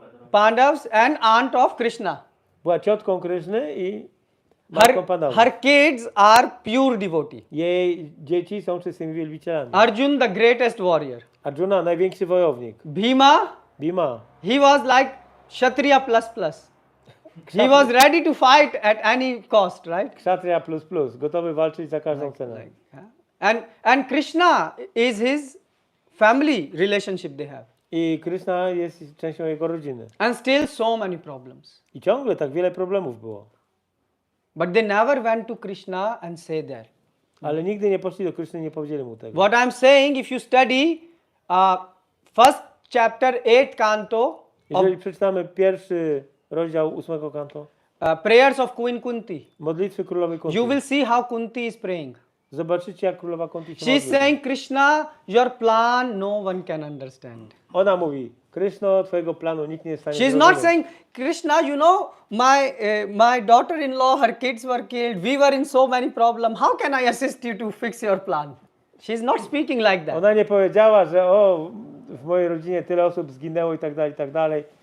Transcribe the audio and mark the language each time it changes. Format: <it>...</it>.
<en>Pandavas and aunt of Krishna.</en> <pl>Była ciotką Kryszny i</pl> <en>her kids are pure devotee.</en> <pl>Jej dzieci są czystymi wielbicielami.</pl> <en>Arjun, the greatest warrior.</en> <pl>Arjuna, największy wojownik.</pl> <en>Bhima. He was like Kshatriya ++. He was ready to fight at any cost, right?</en> <pl>Kshatriya ++, gotowy walczyć za każdą cenę.</pl> <en>And Krishna is his family relationship they have.</en> <pl>I Krishna jest częścią jego rodziny.</pl> <en>And still so many problems.</en> <pl>I ciągle tak wiele problemów było.</pl> <en>But they never went to Krishna and say that.</en> <pl>Ale nigdy nie poszli do Kryszny i nie powiedzieli mu tego.</pl> <en>What I'm saying, if you study first chapter 8 canto,</en> <pl>Jeżeli przeczytamy pierwszy rozdział 8 kanto,</pl> <en>prayers of Queen Kunti,</en> <pl>modlitwy królowej Kunti,</pl> <en>you will see how Kunti is praying.</en> <pl>Zobaczycie, jak królowa Kunti się</pl> <en>She is</en> <pl>modli.</pl> <en>saying, Krishna, your plan no one can understand.</en> <pl>Ona mówi, Kryszno, twojego planu nikt nie jest w stanie</pl> <en>She is</en> <pl>zrozumieć.</pl> <en>not saying, Krishna, you know, my daughter-in-law, her kids were killed, we were in so many problems, how can I assist you to fix your plan? She is not speaking like that.</en> <pl>Ona nie powiedziała, że o, w mojej rodzinie tyle osób zginęło i tak dalej, i tak dalej.</pl>